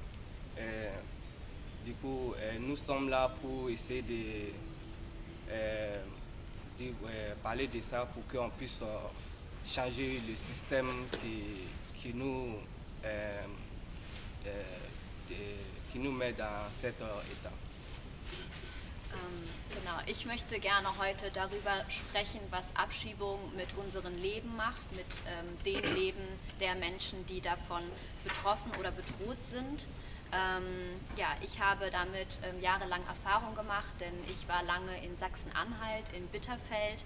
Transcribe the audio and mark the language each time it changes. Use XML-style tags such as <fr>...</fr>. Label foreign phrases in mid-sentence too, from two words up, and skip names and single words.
<fr>Du coup, nous sommes là pour essayer de parler de ça pour qu'on puisse changer le système qui nous met dans cet état.</fr> <de>Genau, ich möchte gerne heute darüber sprechen, was Abschiebung mit unserem Leben macht, mit dem Leben der Menschen, die davon betroffen oder bedroht sind. Ja, ich habe damit jahrelang Erfahrung gemacht, denn ich war lange in Sachsen-Anhalt, in Bitterfeld.</de>